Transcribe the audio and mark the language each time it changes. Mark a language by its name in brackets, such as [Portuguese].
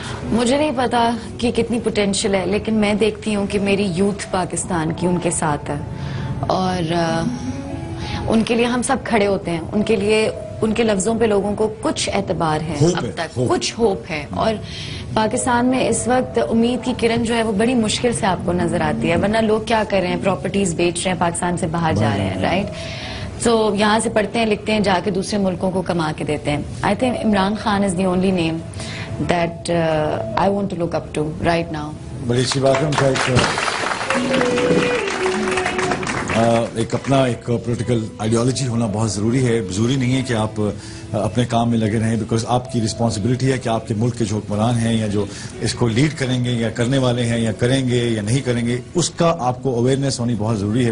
[Urdu] مجھے نہیں پتا کہ کتنی پوٹینشیل ہے, لیکن میں دیکھتی ہوں کہ میری یوتھ پاکستان کی ان کے ساتھ ہے, اور ان کے لیے ہم سب کھڑے ہوتے ہیں, ان کے لیے ان کے لفظوں پہ لوگوں کو کچھ اعتبار ہے, اب تک کچھ ہوپ ہے. اور پاکستان میں اس وقت امید کی کرن جو ہے وہ بڑی مشکل سے آپ کو نظر آتی ہے, ورنہ لوگ کیا کر رہے ہیں, پراپرٹیز بیچ رہے ہیں, پاکستان سے باہر جا رہے ہیں. رائٹ, تو یہاں سے پڑھتے ہیں, لکھتے ہیں, جا کے دوسرے ملکوں کو کما کے دیتے ہیں. [English] I think Imran Khan is the only name that I want to look up to right now. [Urdu] بڑی اچھی بات ہے, ان کا ایک اپنا ایک پولیٹیکل آئیڈیالوجی ہونا بہت ضروری ہے. ضروری نہیں ہے کہ آپ اپنے کام میں لگے رہیں, بیکاز آپ کی رسپانسبلٹی ہے کہ آپ کے ملک کے جو حکمران ہیں یا جو اس کو لیڈ کریں گے یا کرنے والے ہیں یا کریں گے یا نہیں کریں گے, اس کا آپ کو اویئرنیس ہونی بہت ضروری ہے.